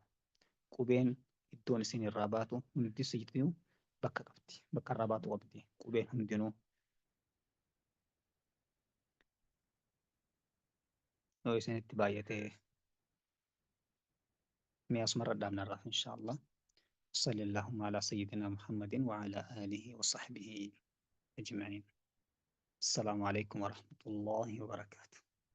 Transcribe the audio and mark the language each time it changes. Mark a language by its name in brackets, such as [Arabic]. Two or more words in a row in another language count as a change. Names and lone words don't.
[Oromo] Qubeen iddoon isin irraa baatu hundi isiituu bakka qabdi. Bakka irraa baatu qabdi. Qubeen hundinuu. Yoo isinitti baay'ate mee asumarra dhaabnarraa inshaallah. [Arabic] صلى اللهم على سيدنا محمد وعلى آله وصحبه أجمعين. السلام عليكم ورحمة الله وبركاته.